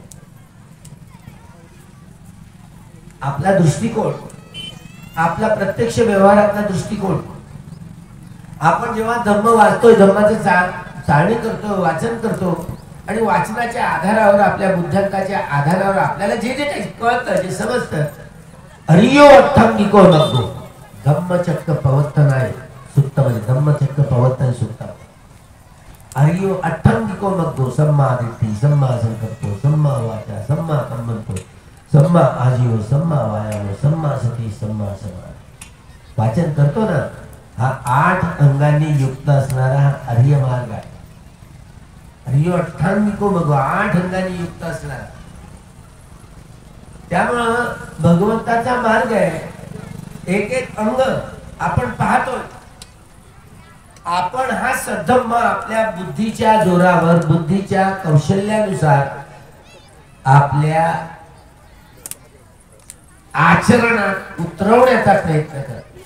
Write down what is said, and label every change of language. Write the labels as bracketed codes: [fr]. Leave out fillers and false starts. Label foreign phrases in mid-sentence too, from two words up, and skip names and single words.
[mr] आपला दृष्टिकोन, आपला प्रत्यक्ष व्यवहारातला दृष्टिकोन, आपण जेव्हा धम्म वाचतोय, धम्माचं चाळणी करतो, वाचन करतो आणि वाचनाच्या आधारावर, आपल्या बुद्ध्यांकाच्या आधारावर आपल्याला जे जे काही कळतं, जे समजतं, [pi] हरियो अठ्ठंगिको नग्गो धम्मचक्क प्रवर्तनाय सुत्त, [mr] म्हणजे धम्मचक्क प्रवर्तन सुत्त। [pi] हरियो अठ्ठंगिको नग्गो सम्मा दिट्ठी, सम्मा संकल्पो, सम्मा वाचा, सम्मा कम्मंतो, सम्मा आजीव, सम्मा वायाम, सम्मा सती, सम्मा समाधी। [mr] वाचन करतो ना, हा 8 अंगांनी युक्त असणारा हा आर्य मार्ग आहे। [pi] हरियो अठ्ठांगिको नग्गो, [mr] 8 अंगांनी युक्त असणारा। त्यामुळं भगवंताचा मार्ग आहे। एक एक अंग आपण पाहतोय, आपण हा सद्धम्म आपल्या बुद्धीच्या जोरावर, बुद्धीच्या कौशल्यानुसार आपल्या आचरणात उतरवण्याचा प्रयत्न करतो।